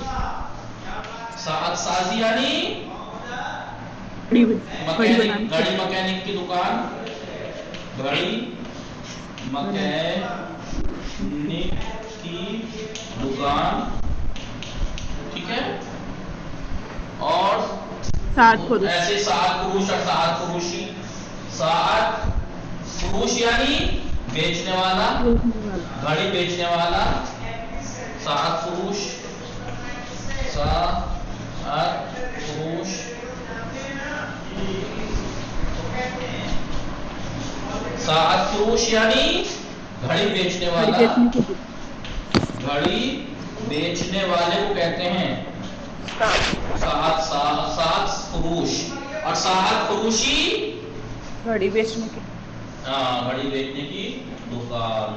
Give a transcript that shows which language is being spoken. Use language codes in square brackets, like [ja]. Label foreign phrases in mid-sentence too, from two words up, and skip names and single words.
[fa] سات سازی [ur] یعنی مکینک، گھڑی مکینک کی دکان، گھڑی مکینک کی دکان. ٹھیک ہے. اور ایسے [fa] سات فروش [ur] اور [fa] سات فروشی. سات فروش [ur] یعنی بیچنے والا، گھڑی بیچنے والا. [fa] سات فروش، سات فروش. سات فروش [ur] یعنی گھڑی بیچنے والا، گھڑی بیچنے والے کو کہتے ہیں [fa] سات فروش. [ur] اور [fa] سات فروشی [ur] گھڑی بیچنے کی، ہاں گھڑی بیچنے کی دکان.